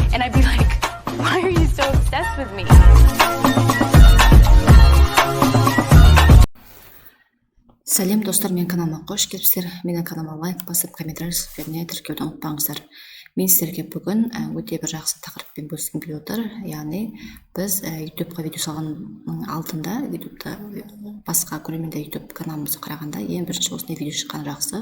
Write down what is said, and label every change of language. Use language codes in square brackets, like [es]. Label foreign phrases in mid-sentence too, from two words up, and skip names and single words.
[en] And I'd be like, why are you so obsessed with me? [kk] Сәлем достар, мен каналыма қош келіпсіздер. Менің каналыма лайк басып, комментарий жазып және тіркеуді ұмытпаңыздар. Мен сіздерге бүгін өте бір жақсы тақырыппен бөліскім келіп отыр. Яғни біз YouTube-ға видео салғанның алдында, YouTube-та басқа көрермендер YouTube каналымызды қарағанда ең бірінші осындай видео шыққан жақсы.